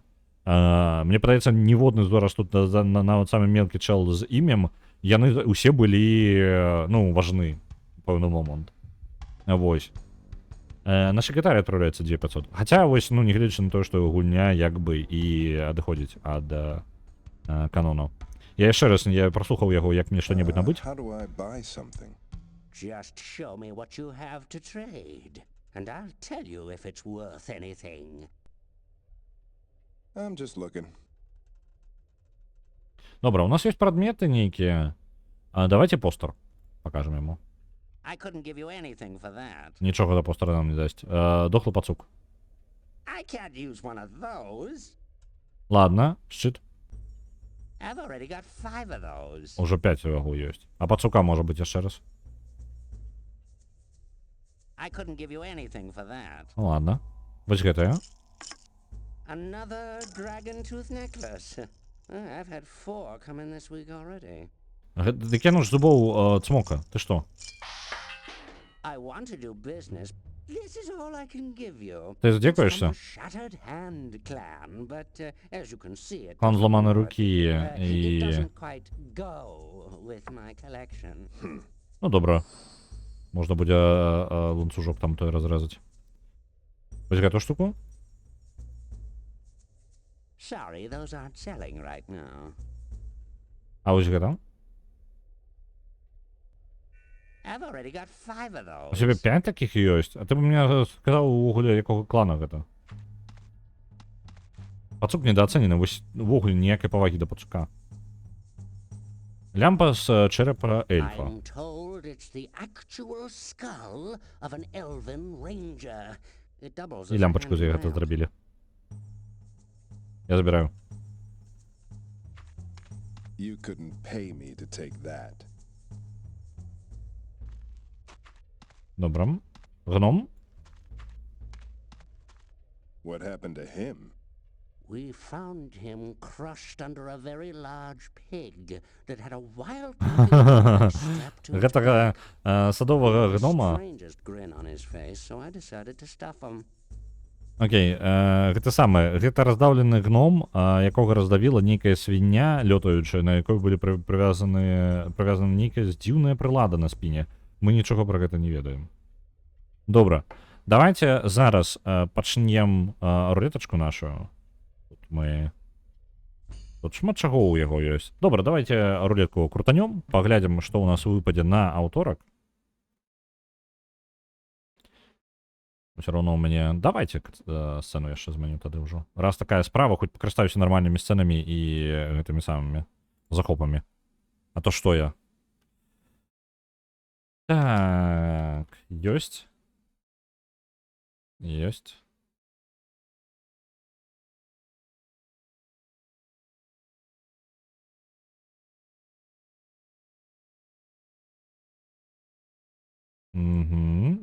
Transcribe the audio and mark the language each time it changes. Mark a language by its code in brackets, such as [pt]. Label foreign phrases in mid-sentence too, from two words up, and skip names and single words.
[be] Мне падаецца, ніводны зараз тут нават самы мелкі чэл з імем, яны усе былі, ну, важны пэўны момант. Вось. На сакратарь адпраўляецца 2500. Хаця, вось, ну, не гледзячы на тое, што гульня як бы і адыходзіць ад канону. Я яшчэ раз, я праслухаў яго, як мне што-небудзь набыць. [en] Just show me what you have to trade, and I'll tell you if it's worth anything. I'm just looking. [be] Добра, у нас ёсць прадметы нейкія. Давайте постер пакажам яму. [en] I couldn't give you anything for that. [be] Нічога да постера нам не дасць. Дохлы пацук. [en] I can't use one of those. [be] Ладно, шчыт. [en] I've already got 5 of those. [be] Уже 5 у яго ёсць. А пацука можа быць яшчэ раз. [en] I couldn't give you anything for that. [be] Ладно. Вось гэтая. [en] Another dragon tooth necklace. I've had 4 come in this week already. [be] Дык я ж зубоў цмока. Ты што? [en] I want to do business. This is all I can give you. [be] Ты здзекуешся? [en] Shattered hand clan, but as you can see it. [be] Клан зламанай рукі [en] It [be] і... [en] doesn't quite go with my collection. [be] Ну, добра. Можна будзе ланцужок там той разрэзаць. Вось гэту штуку? [en] Sorry, those aren't selling right now. [be] А вось гэта? [en] I've already got 5 of those. [be] У цябе 5 такіх ёсць? А ты б мне сказаў увогуле, якога клана гэта? Пацук недаацэнены, вось увогуле ніякай павагі да пацука. Лямпа з чэрапа эльфа. [en] I'm told it's the actual skull of an elven ranger. It doubles as [be] І [en] a [be] лямпачку з гэта [en] hand-mount. [be] зрабілі. Я забіраю. [en] You couldn't pay me to take that. [be] Добра. Гном? [en] What happened to him? We found him crushed under a very large pig that had a wild strapped to its [be] Гэтага садовага [en] back. [be] гнома. [en] Strangest grin on his face, so I decided to stuff him. [be] Окей, гэта самае. Гэта раздаўлены гном, якога раздавіла нейкая свіння, лётаючая, на якой былі прывязаны нейкая дзіўная прылада на спіне. Мы нічога пра гэта не ведаем. Добра. Давайте зараз пачнем рулетачку нашу. Тут шмат чаго ў яго ёсць. Добра, давайте рулетку крутанём, паглядзім, што ў нас выпадзе на аўторак. [ru] Все равно у меня... [be] Давайте сцену яшчэ зменю тады ўжо. Раз такая справа, хоць пакарыстаюся нармальнымі сценамі і гэтымі самымі захопамі. А то што я? Так, ёсць. Ёсць. Угу.